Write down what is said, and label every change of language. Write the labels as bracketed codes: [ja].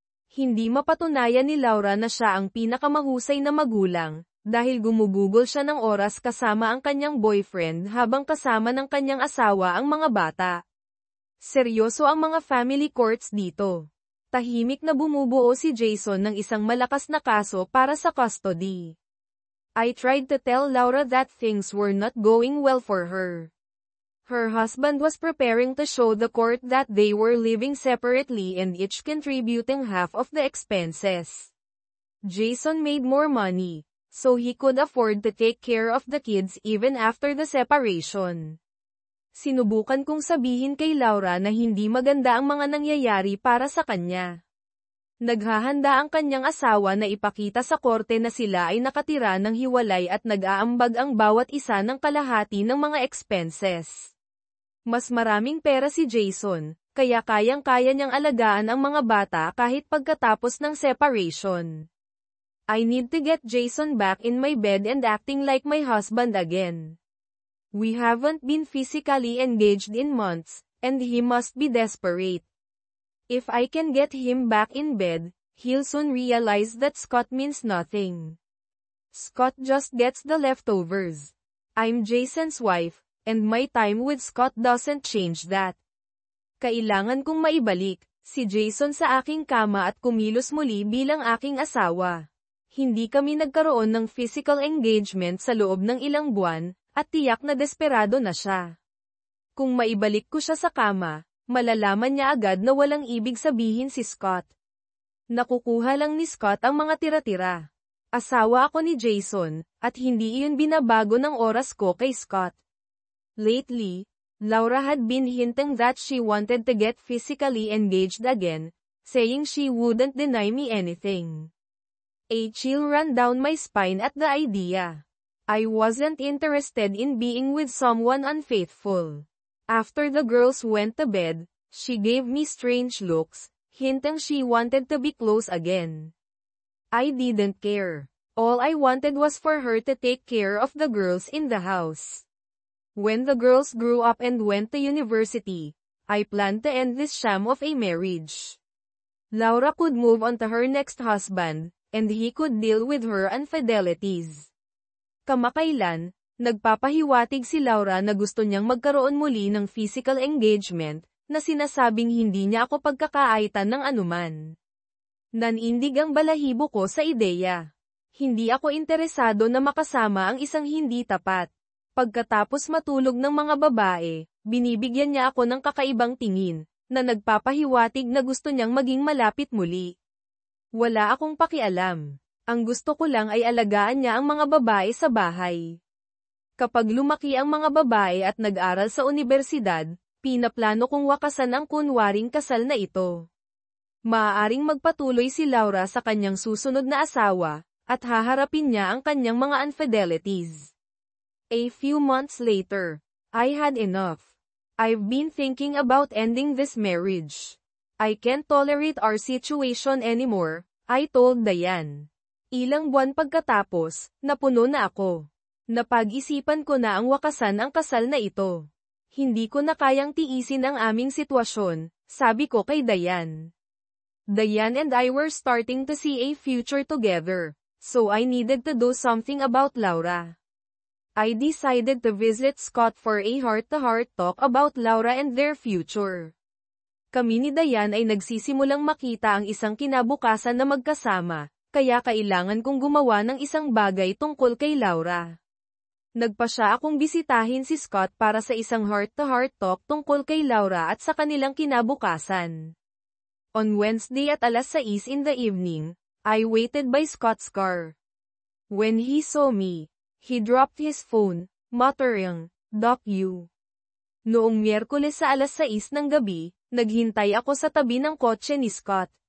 [tl] Hindi mapatunayan ni Laura na siya ang pinakamahusay na magulang, dahil gumugugol siya ng oras kasama ang kanyang boyfriend habang kasama ng kanyang asawa ang mga bata. Seryoso ang mga family courts dito. Tahimik na bumubuo si Jason ng isang malakas na kaso para sa custody. [en] I tried to tell Laura that things were not going well for her. Her husband was preparing to show the court that they were living separately and each contributing half of the expenses. Jason made more money, so he could afford to take care of the kids even after the separation. [tl] Sinubukan kong sabihin kay Laura na hindi maganda ang mga nangyayari para sa kanya. Naghahanda ang kanyang asawa na ipakita sa korte na sila ay nakatira ng hiwalay at nag-aambag ang bawat isa ng kalahati ng mga expenses. Mas maraming pera si Jason, kaya kayang-kaya niyang alagaan ang mga bata kahit pagkatapos ng separation. [en] I need to get Jason back in my bed and acting like my husband again. We haven't been physically engaged in months, and he must be desperate. If I can get him back in bed, he'll soon realize that Scott means nothing. Scott just gets the leftovers. I'm Jason's wife, and my time with Scott doesn't change that. [tl] Kailangan kong maibalik si Jason sa aking kama at kumilos muli bilang aking asawa. Hindi kami nagkaroon ng physical engagement sa loob ng ilang buwan, at tiyak na desperado na siya. Kung maibalik ko siya sa kama, malalaman niya agad na walang ibig sabihin si Scott. Nakukuha lang ni Scott ang mga tira-tira. Asawa ako ni Jason, at hindi iyon binabago ng oras ko kay Scott. [en] Lately, Laura had been hinting that she wanted to get physically engaged again, saying she wouldn't deny me anything. A chill ran down my spine at the idea. I wasn't interested in being with someone unfaithful. After the girls went to bed, she gave me strange looks, hinting she wanted to be close again. I didn't care. All I wanted was for her to take care of the girls in the house. When the girls grew up and went to university, I planned to end this sham of a marriage. Laura could move on to her next husband, and he could deal with her infidelities. [tl] Kamakailan, nagpapahiwatig si Laura na gusto niyang magkaroon muli ng physical engagement, na sinasabing hindi niya ako pagkakaaitan ng anuman. Nanindig ang balahibo ko sa ideya. Hindi ako interesado na makasama ang isang hindi tapat. Pagkatapos matulog ng mga babae, binibigyan niya ako ng kakaibang tingin, na nagpapahiwatig na gusto niyang maging malapit muli. Wala akong pakialam. Ang gusto ko lang ay alagaan niya ang mga babae sa bahay. Kapag lumaki ang mga babae at nag-aral sa unibersidad, pinaplano kong wakasan ang kunwaring kasal na ito. Maaaring magpatuloy si Laura sa kanyang susunod na asawa, at haharapin niya ang kanyang mga infidelities. [en] A few months later, I had enough. I've been thinking about ending this marriage. I can't tolerate our situation anymore, I told Diane. [tl] Ilang buwan pagkatapos, napuno na ako. Napag-isipan ko na ang wakasan ang kasal na ito. Hindi ko na kayang tiisin ang aming sitwasyon, sabi ko kay Diane. [en] Diane and I were starting to see a future together, so I needed to do something about Laura. I decided to visit Scott for a heart-to-heart talk about Laura and their future. [tl] Kami ni Diane ay nagsisimulang makita ang isang kinabukasan na magkasama, kaya kailangan kong gumawa ng isang bagay tungkol kay Laura. Nagpasya akong bisitahin si Scott para sa isang heart-to-heart talk tungkol kay Laura at sa kanilang kinabukasan. [en] On Wednesday at 6:00 in the evening, I waited by Scott's car. When he saw me, he dropped his phone, muttering, "Doc you." [tl] Noong Miyerkules sa 6:00 ng gabi, naghintay ako sa tabi ng kotse ni Scott.